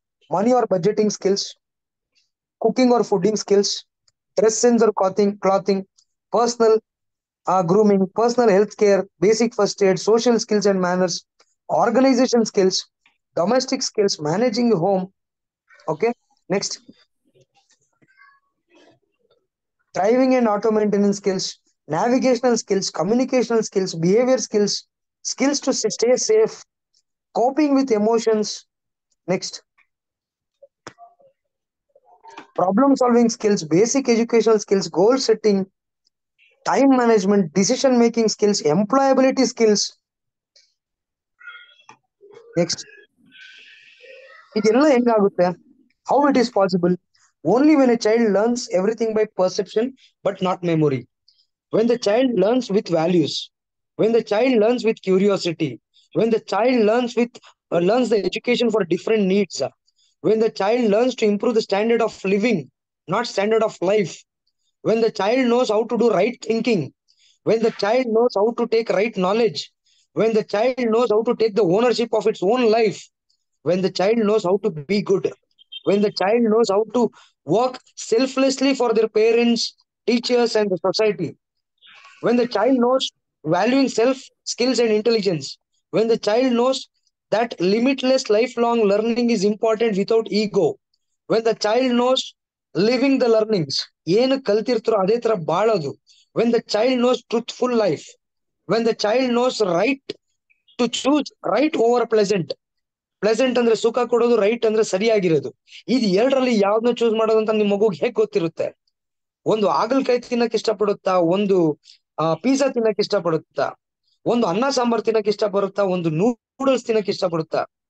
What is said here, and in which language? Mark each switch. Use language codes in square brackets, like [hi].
[en] Money or budgeting skills, cooking or fooding skills, dress sense or clothing, personal grooming, personal health care, basic first aid, social skills and manners, organisation skills, domestic skills, managing home. Okay, next. driving and auto maintenance skills, navigational skills, communicational skills, behavior skills, skills to stay safe, coping with emotions. Next, problem solving skills, basic educational skills, goal setting, time management, decision making skills, employability skills. [kn] Next, ಇದೆಲ್ಲ ಹೆಂಗಾಗುತ್ತೆ? [en] How it is possible? Only when a child learns everything by perception but not memory. When the child learns with values, when the child learns with curiosity, when the child learns the education for different needs, when the child learns to improve the standard of living, not standard of life, when the child knows how to do right thinking, when the child knows how to take right knowledge, when the child knows how to take the ownership of its own life, when the child knows how to be good, when the child knows how to work selflessly for their parents, teachers, and the society, when the child knows valuing self, skills, and intelligence, when the child knows that limitless lifelong learning is important without ego, when the child knows living the learnings, [kn] ಏನು ಕಲ್ತಿರ್ತಾರೋ ಅದೇ ತರ ಬಾಳೋದು, [en] when the child knows truthful life, when the child knows right to choose right over pleasant. [kn] Pleasant ಅಂದ್ರೆ ಸುಖ ಕೊಡೋದು, right ಅಂದ್ರೆ ಸರಿಯಾಗಿರೋದು. ಇದು ಎರಡರಲ್ಲಿ ಯಾವ್ದನ್ನ ಚೂಸ್ ಮಾಡೋದು ಅಂತ ನಿಮ್ ಮಗುಗೆ ಹೇಗ್ ಗೊತ್ತಿರುತ್ತೆ? ಒಂದು ಹಾಗಲ್ಕಾಯಿ ತಿನ್ನಕ್ ಇಷ್ಟಪಡುತ್ತಾ, ಒಂದು ಪಿಜ್ಜಾ ತಿನ್ನಕ್ ಇಷ್ಟಪಡುತ್ತಾ, ಒಂದು ಅನ್ನ ಸಾಂಬಾರ್ ತಿನ್ನಕ್ ಇಷ್ಟಪಡುತ್ತಾ, ಒಂದು ನೂಡಲ್ಸ್ ತಿನ್ನಕ್ ಇಷ್ಟಪಡುತ್ತಾ?